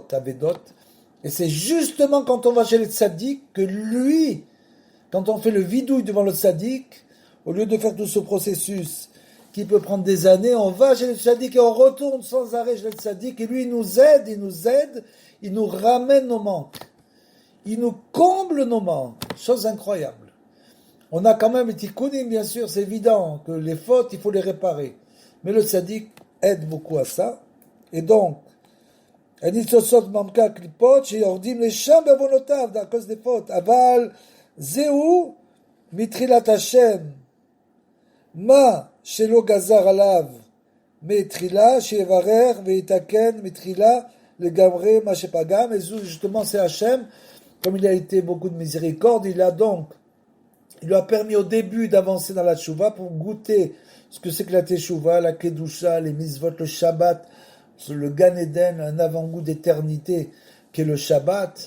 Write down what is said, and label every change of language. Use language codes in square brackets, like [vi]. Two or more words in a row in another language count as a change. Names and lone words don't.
[fr] Et c'est justement quand on va chez le tzaddik que lui, quand on fait le vidouille devant le tzaddik, au lieu de faire tout ce processus qui peut prendre des années, on va chez le tzaddik et on retourne sans arrêt chez le tzaddik et lui il nous aide, il nous ramène nos manques. Il nous comble nos manques. Chose incroyable. On a quand même les tikkunim, bien sûr, c'est évident que les fautes, il faut les réparer. Mais le tzaddik aide beaucoup à ça. Et donc, [he] הניצוצות ממכה הקליפות שיורדים לשם בעוונותיו, [fr] à cause des fautes. [he] אבל זהו מתחילת השם, מה שלא גזר עליו מתחילה, שיברר ויתקן מתחילה לגמרי מה שפגם. [fr] Et justement, c'est Hachem, comme il a été beaucoup de miséricorde, il lui a permis au début d'avancer dans la teshuvah pour goûter ce que c'est que la teshuvah, la kedusha, les mitzvot, le Shabbat, le [he] גן עדן, [fr] un avant-goût d'éternité qui est le Shabbat.